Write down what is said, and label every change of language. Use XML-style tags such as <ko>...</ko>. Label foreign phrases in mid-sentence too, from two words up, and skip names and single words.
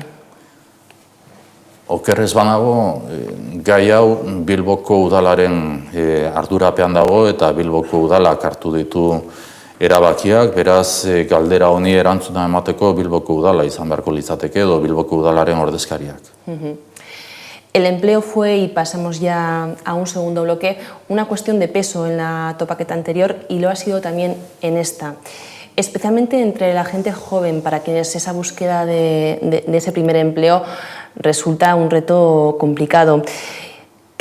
<eu>Okerrez banago, gai hau Bilboko udalaren ardurapean dago eta Bilboko udalak hartu ditu erabakiak, beraz galdera honi erantzuna emateko Bilboko udala izan beharko litzateke edo Bilboko udalaren ordezkariak.</eu> <es>El empleo fue, y pasamos ya a un segundo bloque, una cuestión de peso en la topaqueta anterior y lo ha sido también en esta. Especialmente entre la gente joven, para quienes esa búsqueda de ese primer empleo resulta un reto complicado.</es>